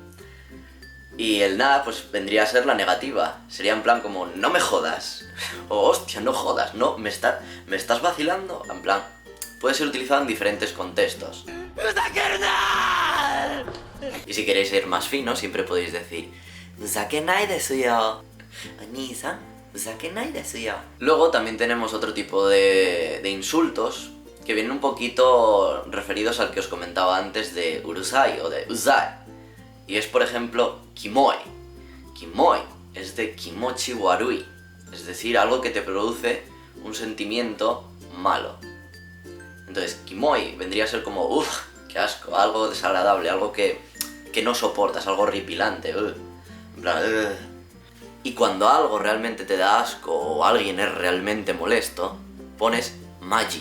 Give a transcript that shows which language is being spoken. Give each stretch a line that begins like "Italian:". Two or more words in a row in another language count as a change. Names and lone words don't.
Spanish: Y el na, pues vendría a ser la negativa. Sería en plan como, no me jodas. O hostia, no jodas, no, me estás vacilando. En plan, puede ser utilizado en diferentes contextos. ¡Fuzakeruna! Y si queréis ir más fino, siempre podéis decir,
Japanese: ふざけないですよ. お兄さん、ふざけないですよ.
Spanish: Luego también tenemos otro tipo de insultos que vienen un poquito referidos al que os comentaba antes de urusai o de uzai. Y es, por ejemplo, kimoi. Kimoi es de
Japanese: 気持ち悪い,
Spanish: es decir, algo que te produce un sentimiento malo. Entonces, kimoi vendría a ser como, uff, qué asco, algo desagradable, algo que no soportas, algo horripilante. En plan, Y cuando algo realmente te da asco o alguien es realmente molesto, pones maji.